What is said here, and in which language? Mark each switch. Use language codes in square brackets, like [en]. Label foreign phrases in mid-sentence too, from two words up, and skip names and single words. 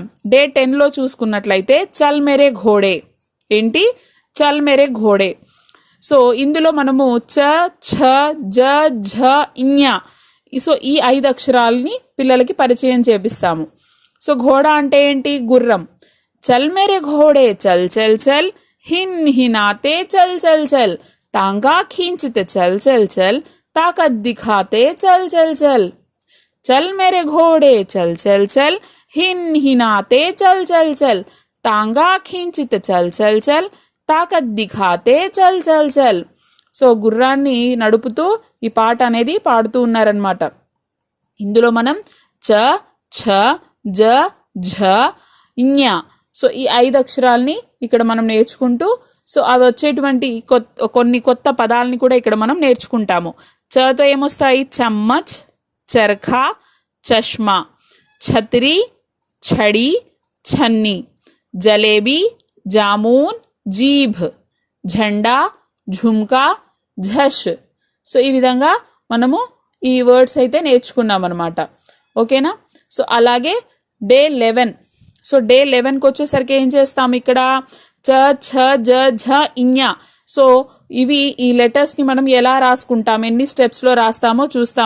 [te] డే 10లో చూసుకున్నట్లయితే [hi] चल मेरे घोड़े. [te] ఏంటి? [hi] चल मेरे घोड़े. [te] సో ఇందులో మనము చ ఛ జ ఝ ఇఞ, సో ఈ 5 అక్షరాలని పిల్లలకి పరిచయం చేపిస్తాము. సో ఘోడా అంటే ఏంటి? గుర్రం. [hi] चल मेरे घोड़े चल चल चल, हिन हिनाते चल चल चल, तांगा खींचते चल चल चल, ताकत दिखाते चल चल चल. चल मेरे घोड़े चल चल चल, हिन हिनाते चल चल चल, तांगा खींचिते चल चल चल, ताकत दिखाते चल चल चल. [te] సో గుర్రాన్ని నడుపుతూ ఈ పాట అనేది పాడుతూ ఉన్నారనమాట. ఇందులో మనం చ ఛ జ ఝ ఇఞ, సో ఈ 5 అక్షరాలని ఇక్కడ మనం నేర్చుకుంటూ సో అవి వచ్చేటువంటి కొన్ని కొత్త పదాలని కూడా ఇక్కడ మనం నేర్చుకుంటాము. చతో ఏమొస్తాయి? [hi] चम्मच, चरखा, चश्मा, छतरी, छड़ी, छन्नी, जलेबी, जामुन, जीभ, झंडा, झुमका, झश. [te] సో ఈ విధంగా మనము ఈ వర్డ్స్ అయితే నేర్చుకున్నాం అనమాట. ఓకేనా? సో అలాగే డే 11. సో డే 11కి వచ్చేసరికి ఏం చేస్తాము? ఇక్కడ చ ఛ జ ఝ ఇఞ. సో ఇవి ఈ లెటర్స్ని మనం ఎలా రాసుకుంటాం, ఎన్ని స్టెప్స్లో రాస్తామో చూస్తాం.